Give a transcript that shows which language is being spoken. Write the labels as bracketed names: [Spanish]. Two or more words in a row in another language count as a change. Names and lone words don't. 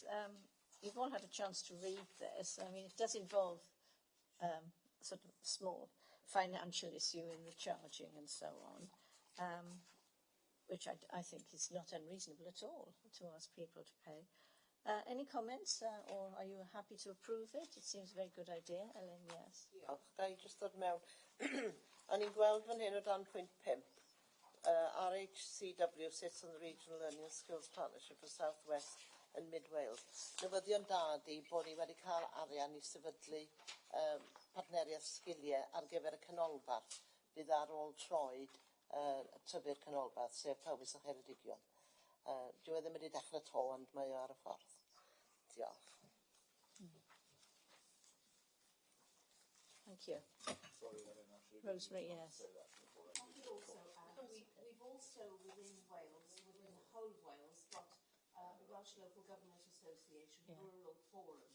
[English] You've all had a chance to read this. I mean, it does involve sort of small financial issue in the charging and so on, which I think is not unreasonable at all to ask people to pay. Any comments, or are you happy to approve it? It seems a very good idea. Ellen, yes. [Welsh] Diolch. Ga I just ddod mewn? A ni'n gweld fan hyn o dan pwynt 5, [English] RHCW sits on the Regional Learning and Skills Partnership for South West and Mid Wales. [Welsh] Newyddion da di bod ni wedi cael arian i sefydlu partneriaeth sgiliau ar gyfer y canolbarth bydd ar ôl troed tyfu'r canolbarth, sef Powys a Cheredigion. Dwi ddim wedi dechrau to, ond mae o ar y ffordd. Diolch. [English] Thank you. Rosemary, yes. We've also, within Wales, within the whole of Wales, got the Welsh Local Government Association Rural Forum.